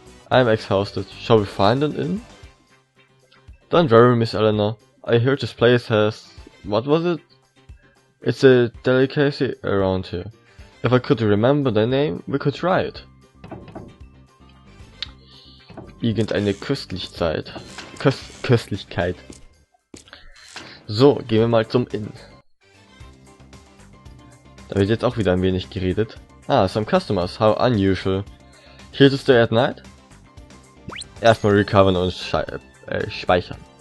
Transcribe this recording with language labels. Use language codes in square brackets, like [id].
[en] I'm exhausted, shall we find an inn? Don't worry, Miss Eleanor, I heard this place has... what was it? It's a delicacy around here. If I could remember the name, we could try it. [de] Irgendeine Köstlichkeit. Köstlichkeit. So, gehen wir mal zum Inn. Da wird jetzt auch wieder ein wenig geredet. [en] Ah, some customers, how unusual. Here to stay at night? [de] Erstmal recovern und speichern.